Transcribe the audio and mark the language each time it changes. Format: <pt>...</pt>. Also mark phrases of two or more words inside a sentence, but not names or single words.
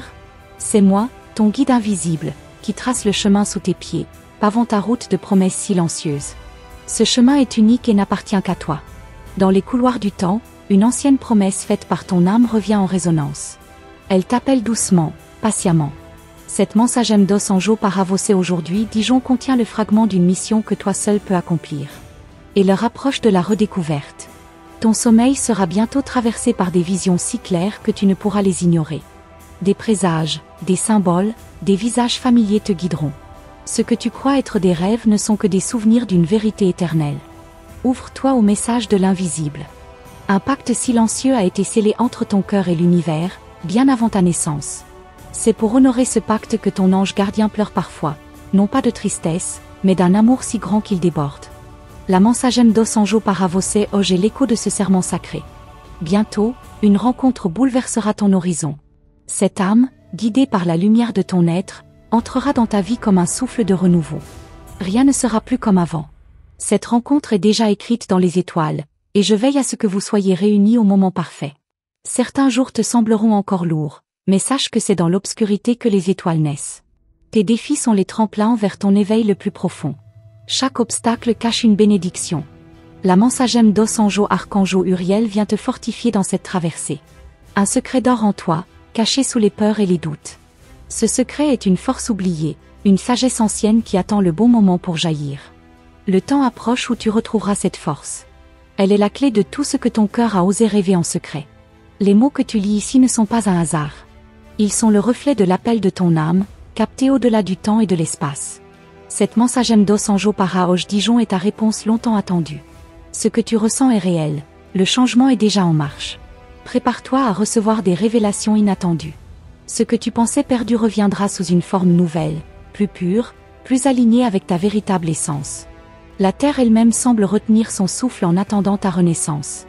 <fr>C'est moi, ton guide invisible, qui trace le chemin sous tes pieds, pavant ta route de promesses silencieuses. Ce chemin est unique et n'appartient qu'à toi. Dans les couloirs du temps, une ancienne promesse faite par ton âme revient en résonance. Elle t'appelle doucement, patiemment. Cette</fr> <pt>mensagem dos anjos para você</pt> <fr>aujourd'hui Dijon contient le fragment d'une mission que toi seul peux accomplir. Et leur approche de la redécouverte. Ton sommeil sera bientôt traversé par des visions si claires que tu ne pourras les ignorer. Des présages, des symboles, des visages familiers te guideront. Ce que tu crois être des rêves ne sont que des souvenirs d'une vérité éternelle. Ouvre-toi au message de l'invisible. Un pacte silencieux a été scellé entre ton cœur et l'univers, bien avant ta naissance. C'est pour honorer ce pacte que ton ange gardien pleure parfois, non pas de tristesse, mais d'un amour si grand qu'il déborde. La</fr> <pt>mensagem dos anjos para você hoje</pt> <fr>est l'écho de ce serment sacré. Bientôt, une rencontre bouleversera ton horizon. Cette âme, guidée par la lumière de ton être, entrera dans ta vie comme un souffle de renouveau. Rien ne sera plus comme avant. Cette rencontre est déjà écrite dans les étoiles, et je veille à ce que vous soyez réunis au moment parfait. Certains jours te sembleront encore lourds, mais sache que c'est dans l'obscurité que les étoiles naissent. Tes défis sont les tremplins vers ton éveil le plus profond. Chaque obstacle cache une bénédiction. La</fr> <pt>mensagem dos anjos</pt> <fr>archangeau Uriel vient te fortifier dans cette traversée. Un secret dort en toi, caché sous les peurs et les doutes. Ce secret est une force oubliée, une sagesse ancienne qui attend le bon moment pour jaillir. Le temps approche où tu retrouveras cette force. Elle est la clé de tout ce que ton cœur a osé rêver en secret. Les mots que tu lis ici ne sont pas un hasard. Ils sont le reflet de l'appel de ton âme, capté au-delà du temps et de l'espace. Cette</fr> <pt>mensagem dos anjos para hoje</pt> <fr>Dijon est ta réponse longtemps attendue. Ce que tu ressens est réel, le changement est déjà en marche. Prépare-toi à recevoir des révélations inattendues. Ce que tu pensais perdu reviendra sous une forme nouvelle, plus pure, plus alignée avec ta véritable essence. La terre elle-même semble retenir son souffle en attendant ta renaissance.</fr>